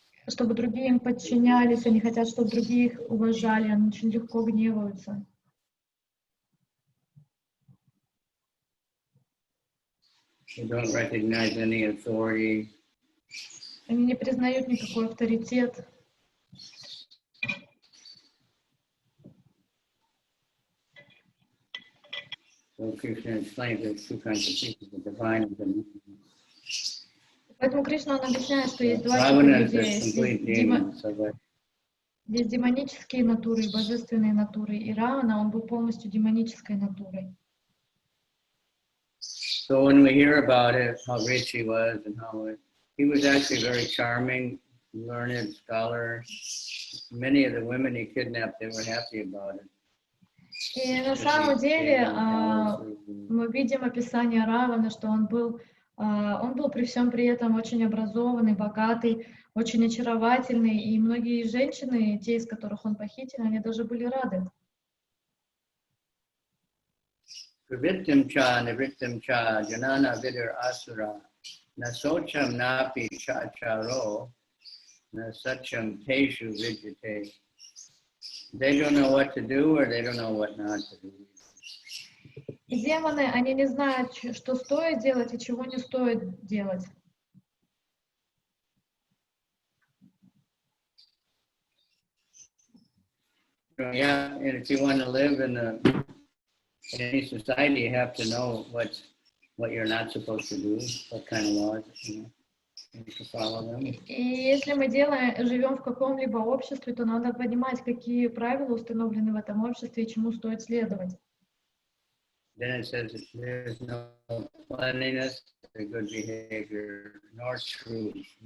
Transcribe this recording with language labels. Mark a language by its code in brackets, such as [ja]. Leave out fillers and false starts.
[ru] чтобы другие им подчинялись, они хотят, чтобы другие их уважали, они очень легко гневаются. [en] They don't recognize any authority. [ru] Они не признают никакой авторитет. [en] So Krishna explains there's two kinds of people, the divine and the human. [ru] Поэтому Кришна, он объясняет, что есть два типа [en] Ravana is [ru] людей. [en] a complete demon, so that [ru] Есть демонические натуры и божественные натуры. И Равана, он был полностью демонической натурой. [en] So when we hear about it, how rich he was and he was actually very charming, learned scholar. Many of the women he kidnapped, they were happy about it. [ru] И на самом деле мы видим описание Равана, что он был при всем при этом очень образованный, богатый, очень очаровательный, и многие женщины, те, из которых он похитил, они даже были рады. [sa] Pravrittim cha nivrittim cha janana vidir asura nasocham napi cha charo nasacham teshu vidyate. [en] They don't know what to do or they don't know what not to do. [ru] И демоны, они не знают, что стоит делать и чего не стоит делать. [en] Yeah, and if you want to live in any society, you have to know what you're not supposed to do, what kind of laws, you have to follow them. [ru] И если мы живем в каком-либо обществе, то надо понимать, какие правила установлены в этом обществе и чему стоит следовать. [en] Then it says there's no cleanliness, good behavior, nor truth.